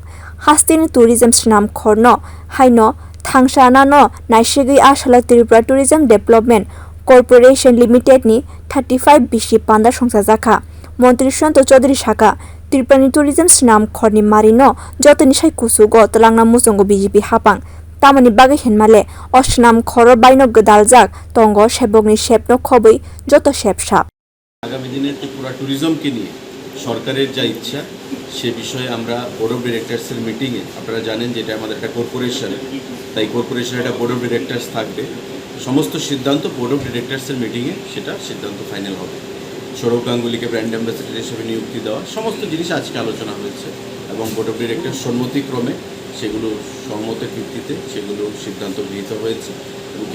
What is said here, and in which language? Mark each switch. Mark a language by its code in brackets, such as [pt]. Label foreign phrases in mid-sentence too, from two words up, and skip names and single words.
[trp] Haste ni tourism snam khorno haino thangsana no naishigi asala Tripura Tourism Development Corporation Limited ni 35 bishi panda songchajak montri Shushanta Chowdhury shaka Tripura ni tourism snam khorni marino jotoni sai kusugo talangna musongo BJP hapang tamani bagwi henmale osnam khoro baino gdaljak tongo sebokni shepno khobui joto shepsap [bn] আগামী দিনে ত্রিপুরা ট্যুরিজমকে নিয়ে সরকারের যা ইচ্ছা সে বিষয়ে আমরা [en] board of directorser [bn] মিটিংয়ে আপনারা জানেন যে এটা আমাদের একটা কর্পোরেশন তাই কর্পোরেশনের একটা [en] board of directors [bn] থাকবে সমস্ত সিদ্ধান্ত [en] board of directorser [bn] মিটিংয়ে সেটা সিদ্ধান্ত ফাইনাল হবে সৌরভ গাঙ্গুলিকে [en] brand ambassador [bn] হিসেবে নিযুক্তি দেওয়া সমস্ত জিনিস আজকে আলোচনা হয়েছে এবং [en] board of director [bn] সম্মতিক্রমে সেগুলো সহমতের ভিত্তিতে সেগুলো সিদ্ধান্ত গৃহীত হয়েছে এবং কিছু